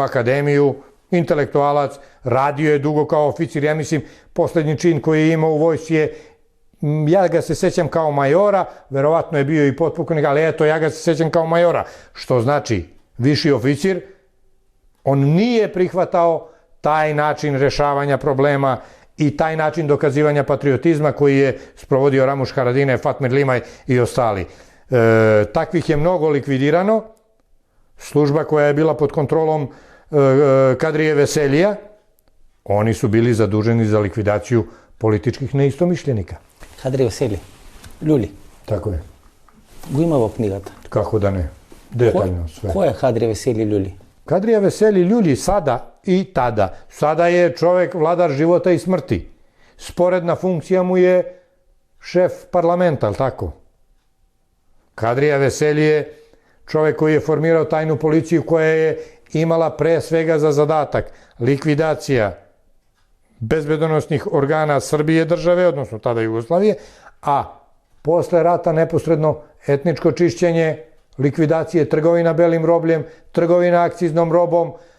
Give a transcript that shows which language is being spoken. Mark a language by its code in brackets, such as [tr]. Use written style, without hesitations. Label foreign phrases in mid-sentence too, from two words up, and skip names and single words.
[sr] akademiju, intelektualac, radio je dugo kao oficir, ja mislim, poslednji čin koji je imao u vojsci je, ja ga se sećam kao majora, verovatno je bio i potpukovnik, ali eto, ja ga se sećam kao majora, što znači viši oficir, on nije prihvatao taj način rešavanja problema i taj način dokazivanja patriotizma koji je sprovodio Ramuš Haradinaj, Fatmir Limaj i ostali. Takvih je mnogo likvidirano, služba koja je bila pod kontrolom Kadrije Veselija, oni su bili zaduženi za likvidaciju političkih neistomišljenika. Kadrije Veselije, Ljulji. Tako je. [mk] Го има во книгата. [sr] Kako da ne? Detaljno sve. Ko je Kadrije Veselije Ljulji? Kadrija Veselije Ljulji sada i tada. Sada je čovek vladar života i smrti. Sporedna funkcija mu je šef parlamenta, ali tako? Kadrija Veselije je čovek koji je formirao tajnu policiju koja je imala pre svega za zadatak likvidacija bezbedonosnih organa Srbije države, odnosno tada Jugoslavije, a posle rata neposredno etničko čišćenje, likvidacije trgovina belim robljem, trgovina akciznom robom